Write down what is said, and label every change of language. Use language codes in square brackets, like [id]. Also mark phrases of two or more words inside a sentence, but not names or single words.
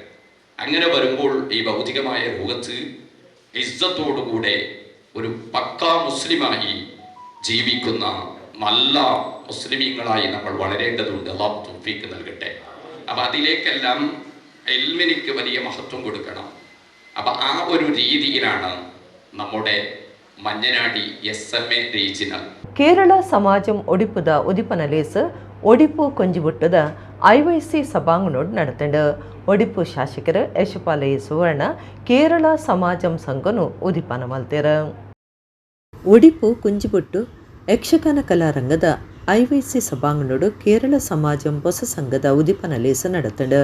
[ml] അങ്ങനെ വരുമ്പോൾ ഈ ഭൗതികമായ ലോകത്ത് ഇസ്സത്തോടുകൂടെ ഒരു പക്കാ മുസ്ലിമായി ജീവിക്കുന്ന നല്ല മുസ്ലിമീങ്ങളായി നമ്മൾ വളരേണ്ടതുണ്ട്. [ar] الله توفيق [ml] നൽകട്ടെ. അപ്പം അതിലേക്കെല്ലാം ഇൽമിനിക്ക് വലിയ മഹത്വം കൊടുക്കണം. അപ്പം ആ ഒരു രീതിയിലാണ് നമ്മുടെ മഞ്ഞനാടി SMA റീജിയണൽ [tcy] ಕೇರಳ ಸಮಾಜಂ ಒಡಿಪುದ ಉದಿಪನಲೇಸ್ ಒಡಿಪು ಕೊಂಜಿಬುಟ್ಟದ IYC ಸಭಾಂಗಣೋಡ್ ನಡೆತಂಡು. ಒಡಿಪು ಶಾಸಕರು ಯಶಪಾಲಯ್ಯ ಸುವರ್ಣ ಕೇರಳ ಸಮಾಜಂ ಸಂಘನು ಉದಿಪನ ಮಲ್ತೇರ. ಒಡಿಪು ಕುಂಜಿಬುಟ್ಟು ಯಕ್ಷಗಾನ ಕಲಾರಂಗದ IYC ಸಭಾಂಗಣೋಡು ಕೇರಳ ಸಮಾಜಂ ಹೊಸ ಸಂಘದ ಉದಿಪನಲೇಸ ನಡೆತಂಡು.